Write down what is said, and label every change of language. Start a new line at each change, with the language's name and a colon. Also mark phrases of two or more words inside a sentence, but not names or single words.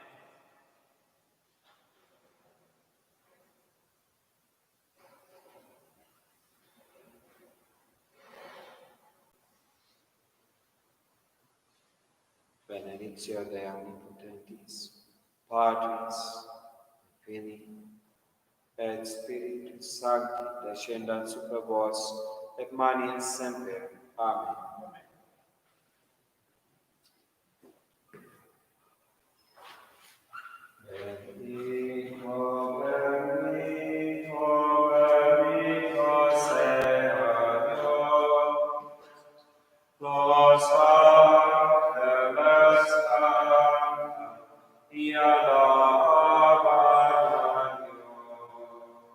Latin: Benedictio Dei Omnipotentis, Patris, Filii, et Spiritus Sancti, descendat super vos, et manet semper. Amen.
Spanish: Benedicto, benedicto, benedicto sea Dios, los ángeles cantan y alaban a Dios.